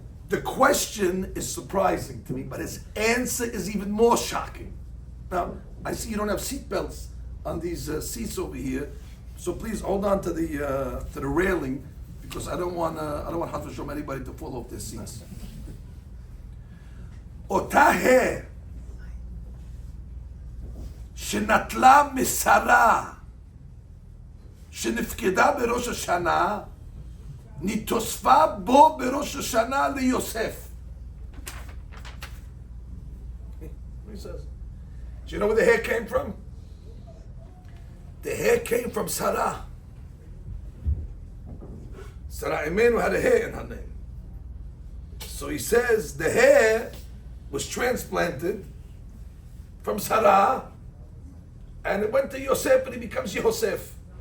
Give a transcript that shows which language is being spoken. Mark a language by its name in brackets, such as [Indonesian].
[English] The question is surprising to me, but his answer is even more shocking. Now, I see you don't have seat belts on these seats over here, so please hold on to the railing because I don't want Hashem anybody to fall off their seats. [Hebrew] אותה ה' שנטלה משרה שנפקדה בראש השנה נתוספה בו בראש השנה ליוסף. [English] He says, do you know where the hair came from? The hair came from Sarah. Sarah Imenu had a hair in her name. So he says the hair was transplanted from Sarah and it went to Yosef and he becomes Yosef.